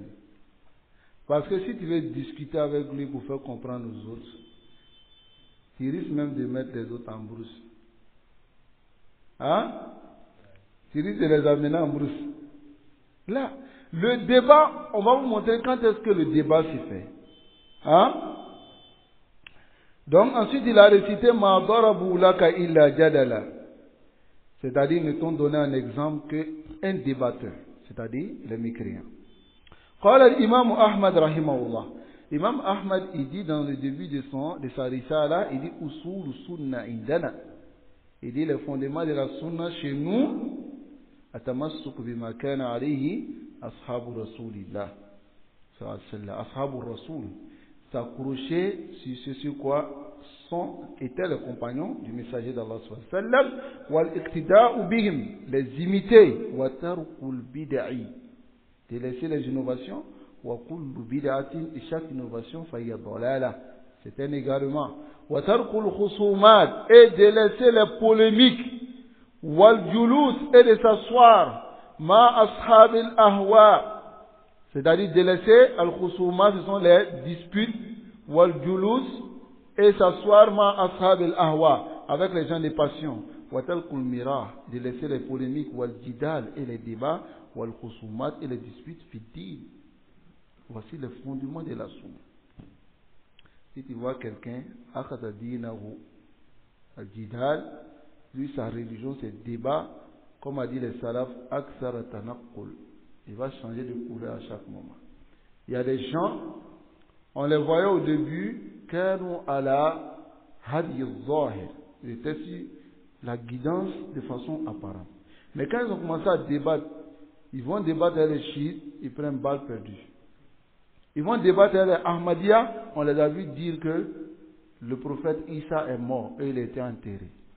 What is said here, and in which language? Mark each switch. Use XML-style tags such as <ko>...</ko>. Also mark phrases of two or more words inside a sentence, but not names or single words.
<fr>Parce que si tu veux discuter avec lui pour faire comprendre aux autres, tu risques même de mettre les autres en brousse. Hein? Tu risques de les amener en brousse. Là, le débat, on va vous montrer quand est-ce que le débat se fait. Hein? Donc ensuite il a récité</fr> <ar>ما ضربوه لك إلا جدلا.</ar> <fr>C'est-à-dire, nous t'ont donné un exemple qu'un débatteur, c'est-à-dire les mécréants.</fr> <ar>قال الإمام أحمد رحمه الله.</ar> <fr>L'imam Ahmad, il dit dans le début de sa risala, il dit</fr> <ar>أصول السنة عندنا.</ar> <fr>Il dit les fondements de la sunna chez nous,</fr> <ar>التمسك بما كان عليه أصحاب رسول الله. أصحاب رسول.</ar> <fr>S'accrocher sur ce sur quoi étaient les compagnons du messager d'Allah</fr> <ar>صلى الله والاقتداء بهم,</ar> <fr>les imiter,</fr> <ar>وترك البدع,</ar> <fr>de laisser les innovations,</fr> <ar>وكل بدعة,</ar> <fr>et chaque innovation</fr> <ar>فهي ضلالة,</ar> <fr>c'est un égarement,</fr> <ar>وترك الخصومات,</ar> <fr>et de laisser les polémiques,</fr> <ar>والجلوس,</ar> <fr>et de s'asseoir</fr> <ar>مع أصحاب الأهواء,</ar> <fr>c'est-à-dire de laisser</fr> <ar>الخصومات,</ar> <fr>ce sont les disputes,</fr> <ar>والجلوس,</ar> <fr>et s'asseoir</fr> <ar>مع أصحاب الأهواء,</ar> <fr>avec les gens des passions,</fr> <ar>وترك المراء,</ar> <fr>de laisser les polémiques,</fr> <ar>والجدال,</ar> <fr>et les débats,</fr> <ar>والخصومات,</ar> <fr>et les disputes fiddiles. Voici le fondement de la sunna. Si tu vois quelqu'un,</fr> <ar>أخذ دينه الجدال,</ar> <fr>lui sa religion c'est débat, comme a dit les salaf,</fr> <ar>أكثر التنقل,</ar> <fr>il va changer de couleur à chaque moment. Il y a des gens, on les voyait au début,</fr> <ar>كانوا على هدي الظاهر,</ar> <fr>ils étaient sur la guidance de façon apparente. Mais quand ils ont commencé à débattre, ils vont débattre avec les chiites, ils prennent balle perdue. Ils vont débattre avec les Ahmadiyya, on les a vu dire que le prophète Isa est mort et il a été enterré.</fr>